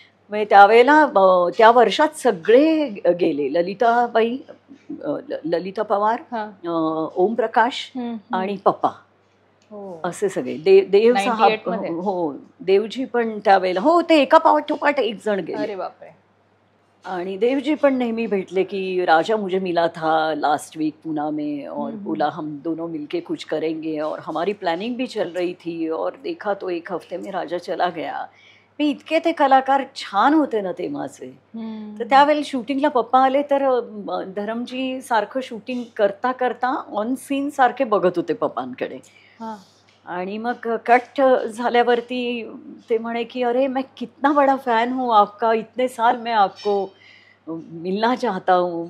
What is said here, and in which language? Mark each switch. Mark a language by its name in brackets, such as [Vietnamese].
[Marathi] म्हणजे त्यावेळेला त्या वर्षात सगळे गेले. ललिताबाई, ललिता पवार, ओमप्रकाश आणि पप्पा, असे सगळे. देव साहेब, हो, देवजी पण त्यावेळेला. हो, ते एका पाठोपाठ एक जण गेले. अरे बापरे. आणि देवजी पण नेहमी भेटले की [Hindi] राजा मुझे मिला था लास्ट वीक पुणे में और बोला हम दोनों मिलके कुछ करेंगे और हमारी प्लानिंग भी चल रही थी और देखा तो एक हफ्ते में राजा चला गया. [Marathi] मी इतके ते कलाकार छान होते ना तेव्हाचे. तर त्यावेळेला शूटिंगला पप्पा आले तर धरमजी सारखं शूटिंग करता करता ऑन सीन सारखे बघत होते पप्पांकडे. आणि मग कट झाल्यावरती ते म्हणे की [Hindi] अरे मैं कितना बड़ा फैन हूँ आपका, इतने साल मैं आपको मिलना चाहता हूँ.